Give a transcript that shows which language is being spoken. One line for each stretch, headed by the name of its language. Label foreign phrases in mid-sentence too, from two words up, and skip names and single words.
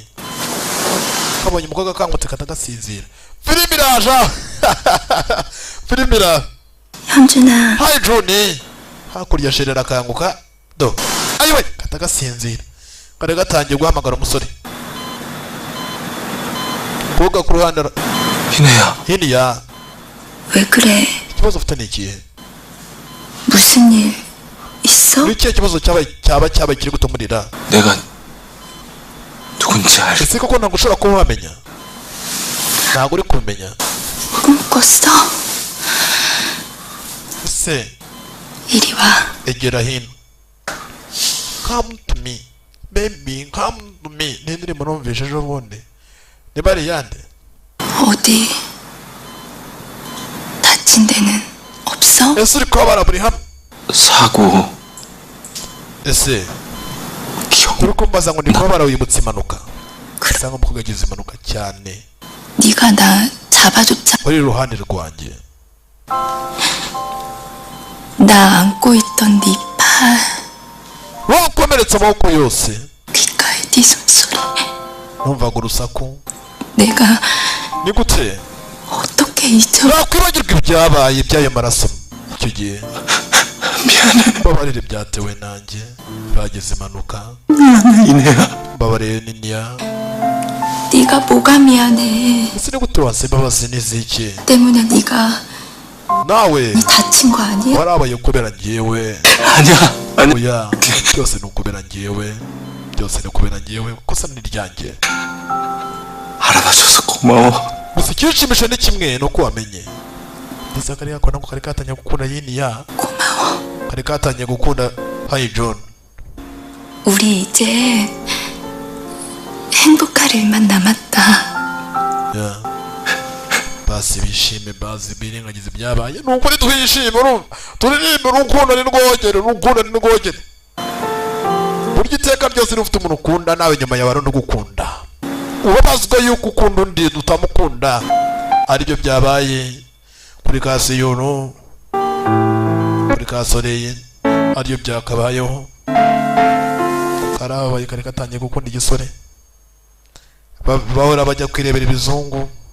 Kinyarwanda: Kabonye umukobwa akangutse katagasinzira. Filimi iraja. Filimi ira.
Korean: 현준아,
English: Hi Johnny.
Kinyarwanda: Hakurya sherera akanguka. Do. Ayiwe katagasinzira. Kare gatangiye guhamagara umusore. Koga ku ruhande
Korean: 이내야,
Kinyarwanda: hiniya.
Korean: 왜 그래?
Kinyarwanda: Ikibazo ufite ni ikihe?
Korean: 무슨 일 있어?
Kinyarwanda: Ni ikihe kibazo cyaba kiri gutumurira?
Korean: 내가 누군지 알.
Kinyarwanda: Ese koko ntabwo ushobora kuba wamenya? Ntabwo uri kumenya.
Korean: 꿈꿨어?
Kinyarwanda: Ese
Korean: 이리 와.
Kinyarwanda: egera hino.
English: Come to me. Baby, come to me.
Kinyarwanda: Ni indirimbo numvise ejo bundi. Ni bari yande?
Korean: 어디 다친 데는 없어?
Kinyarwanda: ese uri kubabara buri hamwe
Korean: 사고
Kinyarwanda: ese
Korean: 기억
Kinyarwanda: uri kumbaza ngo ndi kubabara wibutse impanuka usanga umukobwa yagize impanuka cyane
Korean: 네가 나 잡아줬잖아.
Kinyarwanda: uri iruhande rwanjye
Korean: 나 안고 있던 네 팔,
Kinyarwanda: wakomeretse amaboko yose
Korean: 귓가에 네 숨소리.
Kinyarwanda: numvaga urusaku
Korean: 내가
Kinyarwanda: ni gute
Korean: 어떻게 잊어?
Kinyarwanda: nakwibagirwa ibyabaye by'ayo maraso icyo gihe
Korean: 미안해
Kinyarwanda: mbabarire byatewe nanjye bagize impanuka
Korean: 이내야
Kinyarwanda: mbabarire niniya
Korean: 네가 뭐가 미안해?
Kinyarwanda: ese ni gute wasaba imbabazi n'iziki
Korean: 때문에 네가
Kinyarwanda: nawe
Korean: 다친 거 아니야?
Kinyarwanda: warabaye kubera njyewe
Korean: 아니야 아니
Kinyarwanda: oya byose ni ukubera njyewe byose ni ukubera njyewe kosa ni ryanjye
Korean: 알아봐줘서 고마워
Kinyarwanda: gusa ikinshimisha ni kimwe ni uko wamenye ndetse kariya ko nako kari katangiye gukunda yiniya kari katangiye gukunda hayi john
Korean: 우리 이제 행복할 일만 남았다.
Kinyarwanda: ya basi bishime bazi birengagize ibyabaye ni ukuri twishime urumva turirimbe urukundo ni rwogere urukundo ni rwogere burya iteka ryose rufite umuntu ukunda nawe nyuma yawe ari gukunda ubabazwa yuko ukunda undi utamukunda aribyo byabaye kuri kasiyuno kuri kasoreye aribyo byakabayeho karabaye kari katangiye gukunda igisore bahora bajya kwirebera ibizungu